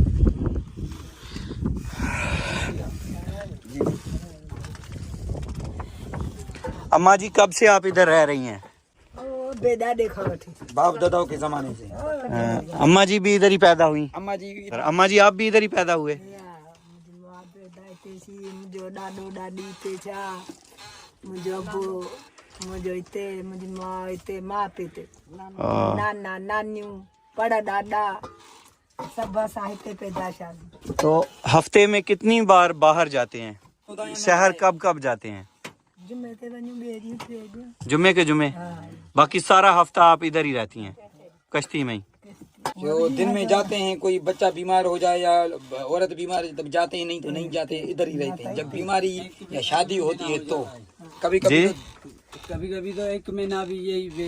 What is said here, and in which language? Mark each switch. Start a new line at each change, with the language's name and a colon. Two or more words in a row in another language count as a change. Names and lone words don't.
Urdu: اماں جی کب سے آپ ادھر رہ رہی ہیں?
Sindhi: बेदादे खावत थी।
Urdu: باپ داداؤں کے زمانے سے. اماں جی بھی ادھر ہی پیدا ہوئی? اماں جی اماں جی آپ بھی ادھر ہی پیدا ہوئے?
Sindhi: मुझो ॾाॾो ॾाॾी हिते छा, मुंहिंजो अबो, मुंहिंजो हिते, मुंहिंजी माउ हिते, माउ पीउ हिते, नाना नानियूं, बड़ा ॾाॾा सभु असां हिते पैदाशा।
Urdu: تو ہفتے میں کتنی بار باہر جاتے ہیں? شہر کب کب جاتے ہیں?
Sindhi: जुमे ते वञूं, ॿिए ॾींहुं टे ॾींहुं।
Urdu: جمعے کے جمعے? باقی سارا ہفتہ آپ ادھر ہی رہتی ہیں کشتی میں ہی? جو دن میں جاتے ہیں، کوئی بچہ بیمار ہو جائے یا عورت بیمار ہے تب جاتے ہیں، نہیں تو نہیں جاتے، ادھر ہی رہتے ہیں. جب بیماری یا شادی ہوتی ہے تو کبھی کبھی کبھی تو 1 مہینہ بھی یہی